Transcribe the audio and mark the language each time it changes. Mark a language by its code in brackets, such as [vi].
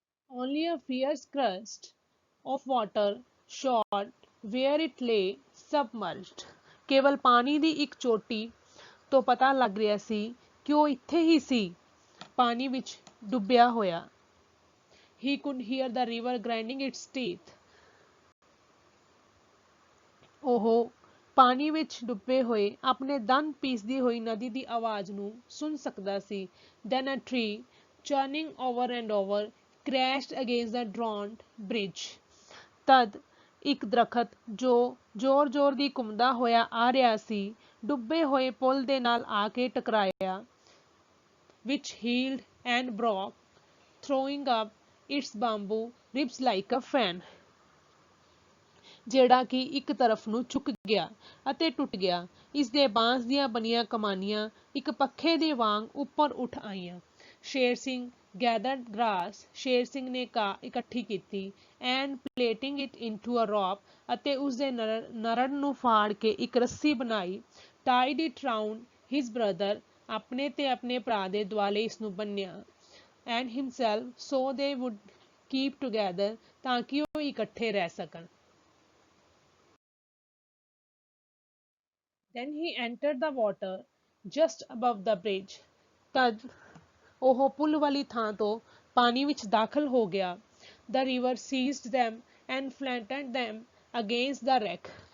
[en] Only a fierce crust of water showed where it lay submerged, [pa] ਕੇਵਲ ਪਾਣੀ ਦੀ ਇੱਕ ਚੋਟੀ ਤੋਂ ਪਤਾ ਲੱਗ ਰਿਹਾ ਸੀ ਕਿ ਉਹ ਇੱਥੇ ਹੀ ਸੀ, ਪਾਣੀ ਵਿੱਚ ਡੁੱਬਿਆ ਹੋਇਆ। [en] He could hear the river grinding its teeth, [pa] ਉਹ ਪਾਣੀ ਵਿੱਚ ਡੁੱਬੇ ਹੋਏ ਆਪਣੇ ਦੰਦ ਪੀਸਦੀ ਹੋਈ ਨਦੀ ਦੀ ਆਵਾਜ਼ ਨੂੰ ਸੁਣ ਸਕਦਾ ਸੀ। [en] Then a tree, churning over and over, crashed against the drowned bridge. [pa] ਤਦ ਇੱਕ ਦਰਖਤ ਜੋ ਜ਼ੋਰ-ਜ਼ੋਰ ਦੀ ਘੁੰਮਦਾ ਹੋਇਆ ਆ ਰਿਹਾ ਸੀ, ਡੁੱਬੇ ਹੋਏ ਪੁਲ ਦੇ ਨਾਲ ਆ ਕੇ ਟਕਰਾਇਆ। [en] Which heeled and broke, throwing up its bamboo ribs like a fan. [pa] ਜਿਹੜਾ ਕਿ ਇੱਕ ਤਰਫ ਨੂੰ ਝੁਕ ਗਿਆ ਅਤੇ ਟੁੱਟ ਗਿਆ। ਇਸ ਦੇ ਬਾਂਸ ਦੀਆਂ ਬਣੀਆਂ ਕਮਾਨੀਆਂ ਇੱਕ ਪੱਖੇ ਦੇ ਵਾਂਗ ਉੱਪਰ ਉੱਠ ਆਈਆਂ। ਸ਼ੇਰ ਸਿੰਘ [en] gathered grass, [pa] ਸ਼ੇਰ ਸਿੰਘ ਨੇ ਘਾਹ ਇਕੱਠੀ ਕੀਤੀ, [en] and plaiting it into a rope, [pa] ਅਤੇ ਉਸਦੇ ਨਰੜ ਨੂੰ ਫਾੜ ਕੇ ਇੱਕ ਰੱਸੀ ਬਣਾਈ। [en] tied it round his brother, [pa] ਆਪਣੇ ਤੇ ਆਪਣੇ ਭਰਾ ਦੇ ਦੁਆਲੇ ਇਸ ਨੂੰ ਬੰਨ੍ਹਿਆ। [en] and himself, so they would keep together, [pa] ਤਾਂ ਕਿ ਉਹ ਇਕੱਠੇ ਰਹਿ ਸਕਣ। [en] Then he entered the water just above the bridge. [pa] ਤਦ ਉਹ ਪੁਲ ਵਾਲੀ ਥਾਂ ਤੋਂ ਪਾਣੀ ਵਿੱਚ ਦਾਖਲ ਹੋ ਗਿਆ। [en] The river seized them and flattened them against the wreck.